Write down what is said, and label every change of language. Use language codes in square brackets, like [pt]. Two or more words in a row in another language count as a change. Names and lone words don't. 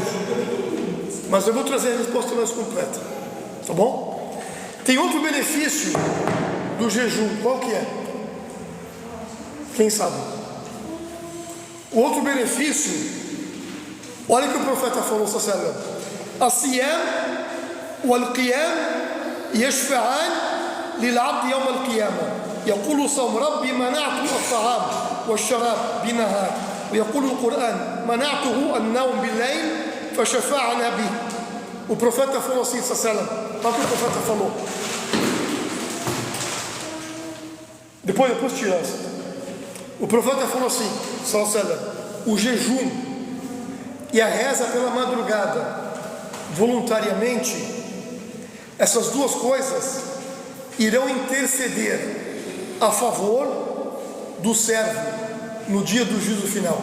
[pt] Mas eu vou trazer a resposta mais completa, tá bom? Tem outro benefício do jejum, qual que é? Quem sabe? O outro benefício, olha o que o profeta falou, [ar] sallallahu الصيام والقيام يشفعان للعبد يوم القيامة يقول صوم ربي منعته الطعام والشراب بالنهار ويقول القرآن منعته النوم بالليل فشفعنا به. [pt] O profeta falou assim, sallallahu olha o que o profeta falou. Depois tira essa. O profeta falou assim, sallallahu o jejum e a reza pela madrugada voluntariamente, essas duas coisas irão interceder a favor do servo no dia do juízo final.